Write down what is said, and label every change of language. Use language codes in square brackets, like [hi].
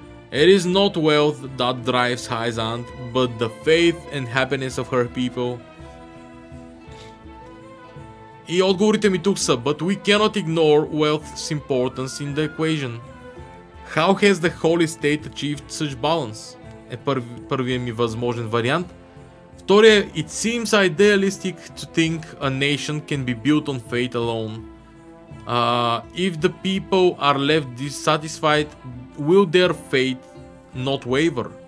[en] It is not wealth that drives Hyzant, but the faith and happiness of her people. [bg] И отговорите ми тук са, [en] but we cannot ignore wealth's importance in the equation. How has the holy state achieved such balance? [bg] Е първият ми възможен вариант. Втория, [en] it seems idealistic to think a nation can be built on faith alone. If the people are left dissatisfied, will their faith not waver?